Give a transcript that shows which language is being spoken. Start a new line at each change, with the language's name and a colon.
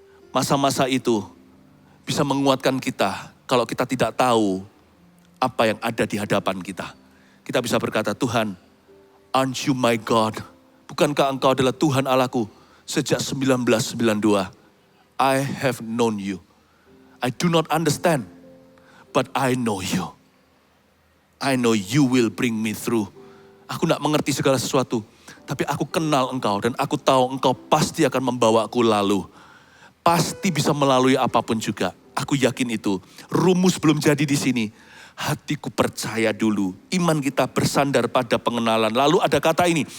Indonesian: Masa-masa itu bisa menguatkan kita kalau kita tidak tahu apa yang ada di hadapan kita. Kita bisa berkata, Tuhan,
English: aren't you my God?
Indonesian: Bukankah engkau adalah Tuhan Allahku sejak 1992?
English: I have known you. I do not understand, but I know you. I know you will bring me through.
Indonesian: Aku tidak mengerti segala sesuatu, tapi aku kenal engkau dan aku tahu engkau pasti akan membawaku lalu. Pasti bisa melalui apapun juga. Aku yakin itu. Rumus belum jadi di sini. Hatiku percaya dulu. Iman kita bersandar pada pengenalan. Lalu ada kata ini.